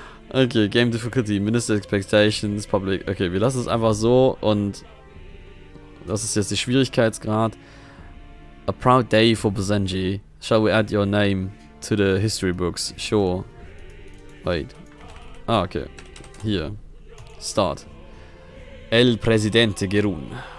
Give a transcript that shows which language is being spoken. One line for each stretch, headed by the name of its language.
English: Okay, Game Difficulty, Minister Expectations, Public.
German: Okay, wir lassen es einfach so und das ist jetzt der Schwierigkeitsgrad.
English: A proud day for Basenji. Shall we add your name to the history books? Sure. Wait. Ah, okay.
German: Hier.
English: Start. El Presidente Gerun.